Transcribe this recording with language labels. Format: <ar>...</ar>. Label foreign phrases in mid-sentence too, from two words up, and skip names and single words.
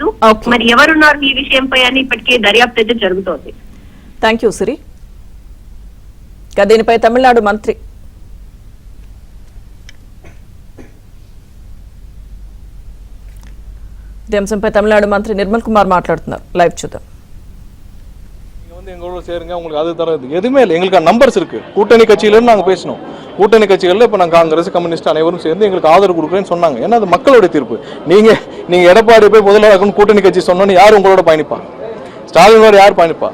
<te>మరి ఎవరున్నారు ఈ విషయంపై అని ఇప్పటికే దర్యాప్తు అయితే జరుగుతోంది.</te> <en>Thank you Siri.</en> <te>దీనిపై తమిళనాడు మంత్రి అంశంపై తమిళనాడు మంత్రి నిర్మల్ కుమార్ మాట్లాడుతున్నారు. లైవ్ చూద్దాం.</te> <ta>எங்களோட சேருங்க, உங்களுக்கு அது தரது எதுவுமே இல்லை. எங்களுக்கு நம்பர்ஸ் இருக்கு. கூட்டணி கட்சியிலேருந்து நாங்கள் பேசினோம். கூட்டணி கட்சிகளில் இப்போ நாங்கள் காங்கிரஸ், கம்யூனிஸ்ட் அனைவரும் சேர்ந்து எங்களுக்கு ஆதரவு கொடுக்குறேன்னு சொன்னாங்க. ஏன்னா அது மக்களுடைய தீர்ப்பு. நீங்கள் எடப்பாடி போய் முதல்வராக்கணும் கூட்டணி கட்சி சொன்னோன்னு யார் உங்களோட பயணிப்பா? ஸ்டாலினோட யார் பயணிப்பா?</ta>